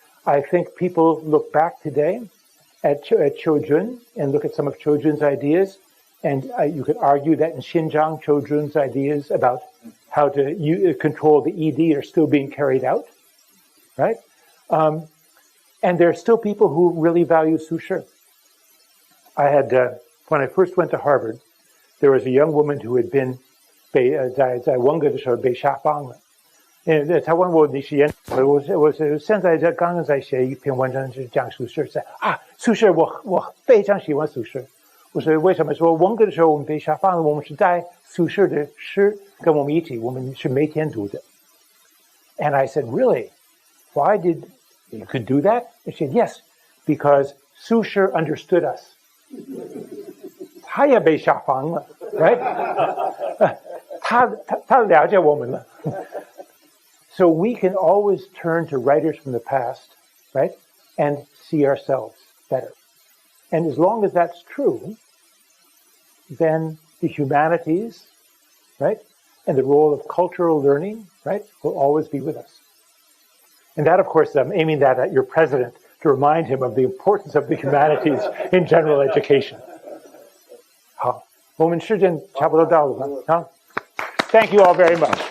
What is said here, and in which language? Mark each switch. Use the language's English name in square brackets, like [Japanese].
[English] I think people look back today at Qiu Jun and look at some of Qiu Jun's ideas, and you could argue that in Xinjiang, Qiu Jun's ideas about how to control the ED are still being carried out, right? And there are still people who really value Su Shi. I had, when I first went to Harvard, there was a young woman who had been [Chinese] 在文革的时候被下放了。他问我你是研，我现在刚刚在写一篇文章，是讲苏轼。苏轼我非常喜欢苏轼。我说为什么？说文革的时候我们被下放了，我们是在苏轼的诗跟我们一起，我们是每天读的。 [English] And I said, really? Why did you could do that? She said, yes, because Su Shi understood us. [Chinese] 他也被下放了 right? 他了解我们了。 [English] So we can always turn to writers from the past, right, and see ourselves better. And as long as that's true, then the humanities, right, and the role of cultural learning, right, will always be with us. And that, of course, I'm aiming that at your president to remind him of the importance of the humanities in general education. [Chinese] 好，我们时间差不多到了吧？好 ， [English] Thank you all very much.